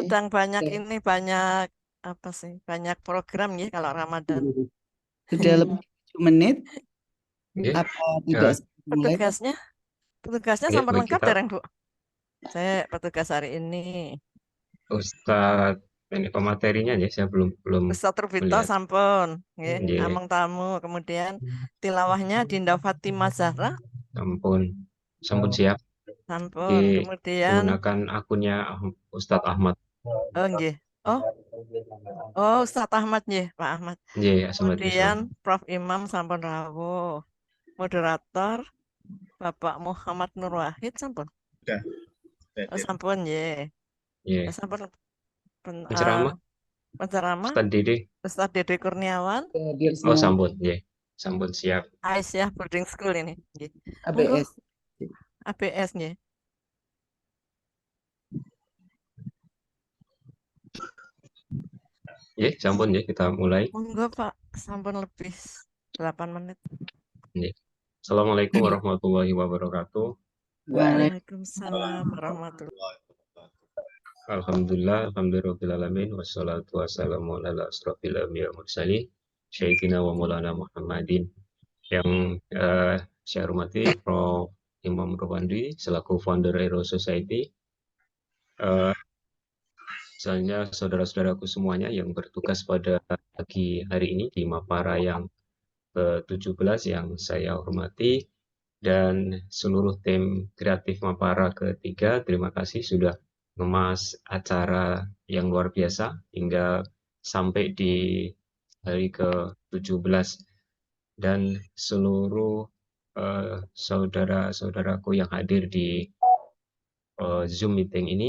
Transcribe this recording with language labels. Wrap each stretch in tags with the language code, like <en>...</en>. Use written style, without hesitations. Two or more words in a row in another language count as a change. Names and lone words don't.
<id>Sedang banyak ini banyak apa sih? Banyak program ya kalau Ramadan. Sudah lebih 7 menit Oke. apa tidak mulai? Petugasnya Oke,</id> <jv>sampun</jv> <id>baik, lengkap kita dereng Bu. Saya petugas hari ini. Ustadz ini pematerinya ya, saya belum Ustaz Rufito melihat.</id> <jv>sampun, nggih. Nggih,</jv> <id>Among tamu, kemudian tilawahnya Dinda Fatimah Zahra</id> <jv>sampun siap. sampun,</jv> <id>kemudian Menggunakan akunnya Ustadz Ahmad.</id> <jv>oh nggih. Oh Ustaz Ahmad nggih, Pak Ahmad. Nggih, Ahmad Islam.</jv> <id>Kemudian Prof Imam sampun rawuh. Moderator Bapak Muhammad Nur Wahid sampun.</id> <jv>Oh, sampun nggih. Nggih. Sampun</jv> <id>Penceramah penceramah Ustadz Dede. Ustaz Dede Kurniawan,</id> <jv>Oh, sampun, nggih. Sampun siap.</jv> <id>Aisyah Boarding School ini.</id> <jv>Nggih. ABS. ABS nggih. Nggih, sampun nggih,</jv> <id>kita mulai.</id> <jv>Monggo Pak, sampun lebih 8 menit. Nggih.</jv> <ar>السلام عليكم ورحمة الله وبركاته. وعليكم السلام ورحمة الله الحمد لله، الحمد لله رب والصلاة والسلام على أشرف الأنبياء والمرسلين سيدنا ومولانا محمد.</ar> <id>Yang saya hormati Prof Imam Rowandi selaku founder Aero Society. Misalnya saudara-saudaraku semuanya yang bertugas pada pagi hari ini di Mapara yang ke-17 yang saya hormati, dan seluruh tim kreatif Mapara ketiga, terima kasih sudah mengemas acara yang luar biasa hingga sampai di hari ke-17, dan seluruh saudara-saudaraku yang hadir di Zoom meeting ini.</id>